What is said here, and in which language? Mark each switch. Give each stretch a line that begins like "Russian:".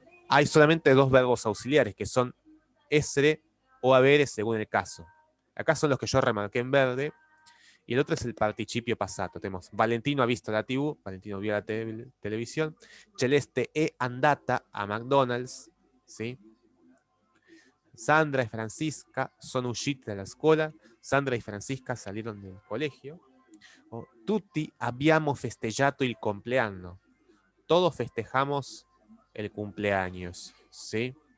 Spanish: Hay solamente dos verbos auxiliares, que son essere o avere según el caso. Acá son los que yo remarqué en verde. Y el otro es el participio passato. Tenemos: Valentino
Italian: ha visto la TV,
Spanish: Valentino vio la televisión.
Italian: Celeste è andata a McDonald's, ¿sí?
Spanish: Sandra y Francisca
Italian: sono uscite dalla scuola.
Spanish: Sandra y Francisca salieron del colegio.
Italian: O, tutti abbiamo festeggiato il compleanno.
Spanish: Todos festejamos el cumpleaños, ¿sí?